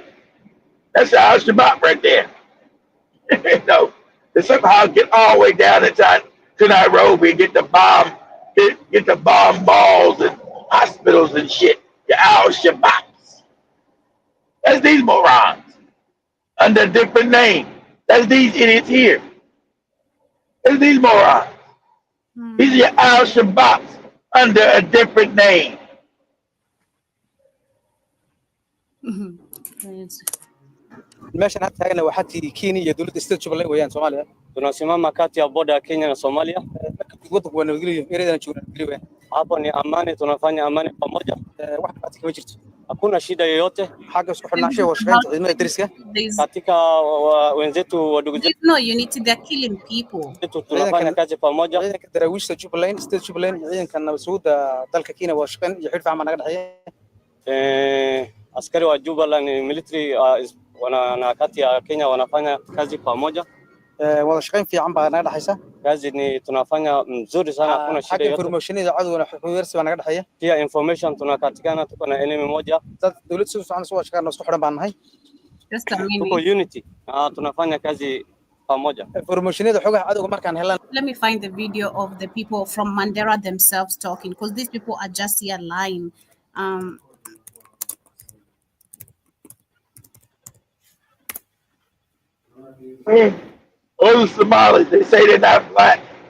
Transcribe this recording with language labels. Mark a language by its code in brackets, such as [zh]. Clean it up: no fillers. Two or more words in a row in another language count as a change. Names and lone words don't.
[en] That's the Al Shabaab right there. You know, they somehow get all the way down to Nairobi and get the bomb balls and hospitals and shit. The Al Shabaabs. That's these morons. Under a different name. That's these idiots here. That's these morons. He's your Al Shabbat under a different name. [so] meeshan hadda taagana waa xadkii Kenya iyo dowladda state Jubaland weeyaan Soomaaliya. [sw] Tunasimama kati ya boda ya Kenya na Somalia. [so] Waddanku waa nabadgelyo, ereydana jooga nabadgelyo weeyaan. [sw] Hapo ni amani, tunafanya amani pamoja. [so] Wax dhibaato kama jirto. [sw] Hakuna shida yoyote. [so] Xagga isku xidhnaanshaha waa shaqaynta ciidamada deriska [sw] katika wenzetu wadogo zetu. [en] No unity, they're killing people. [sw] Tunafanya kazi pamoja. [so] Ciidanka daraawiishta Jubaland, state Jubaland, ciidanka nabadsuguda dalka Kenya waa shaqayn iyo xidh fiican naga dhaxeeya. [sw] Askari wa Jubaland military na kati ya Kenya wanafanya kazi pamoja. [so] Wada shaqayn fiican baa naga dhaxaysa. [sw] Kazi ni tunafanya mzuri sana, hakuna shida yoyote. [so] Informationida cadowna xogweersi baa naga dhaxaya. [sw] Pia information tunakatikana, tuko na enemy moja. [so] Dad dawladda si fiican soo shaqaynayna isku xidhan baan nahay. [en] Just a minute. [sw] Tuko unity. Tunafanya kazi pamoja. [so] Informationida xogaha cadowga markaan helan. [en] Let me find the video of the people from Mandera themselves talking, because these people are just here lying. All the Somalis, they say they're not black.